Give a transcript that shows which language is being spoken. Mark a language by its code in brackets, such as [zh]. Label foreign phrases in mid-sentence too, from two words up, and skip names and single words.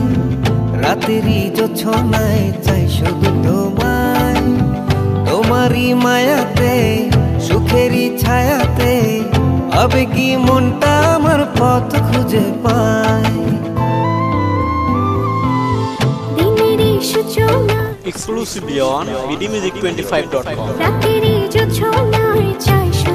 [bn] রাতেরই জোছনায় চাই শুধু তোমায়, তোমারই মায়াতে সুখেরই ছায়াতে আবেগী মনটা আমার পথ খুঁজে পায়। দিনেরই সূচনা [en] Exclusively on bdmusic25.com. [bn] রাতেরই জোছনায় চাই